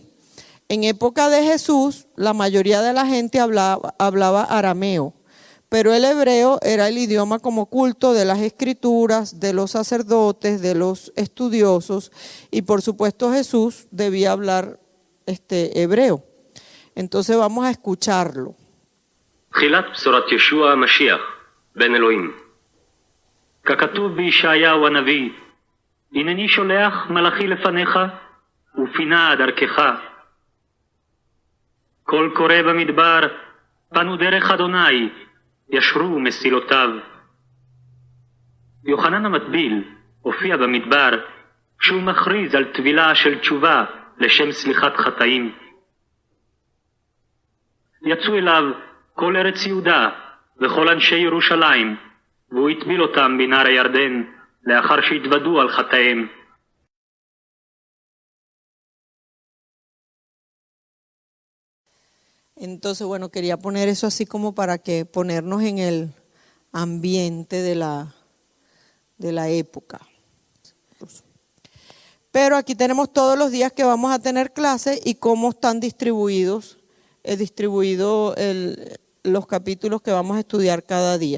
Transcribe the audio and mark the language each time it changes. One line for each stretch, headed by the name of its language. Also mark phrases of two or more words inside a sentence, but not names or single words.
Spanish: En época de Jesús, la mayoría de la gente hablaba arameo, pero el hebreo era el idioma como culto de las escrituras, de los sacerdotes, de los estudiosos, y por supuesto Jesús debía hablar hebreo. Entonces vamos a escucharlo.
Hebrew: תחילת בשורת ישוע המשיח, בן אלוהים. ככתוב בישעיהו הנביא, הנני שולח מלאכי לפניך, ופינה דרכך. קול קורא במדבר, פנו דרך אדוני, ישרו מסילותיו. יוחנן המטביל הופיע במדבר, כשהוא מכריז על טבילה של תשובה לשם סליחת חטאים. יצאו אליו כל ארץ יהודה וכל אנשי ירושלים, והוא הטביל אותם בנהר הירדן, לאחר שהתוודו על חטאיהם.
Spanish: Entonces, bueno, quería poner eso así como para que ponernos en el ambiente de la época. Pero aquí tenemos todos los días que vamos a tener clases y cómo están distribuidos los capítulos que vamos a estudiar cada día.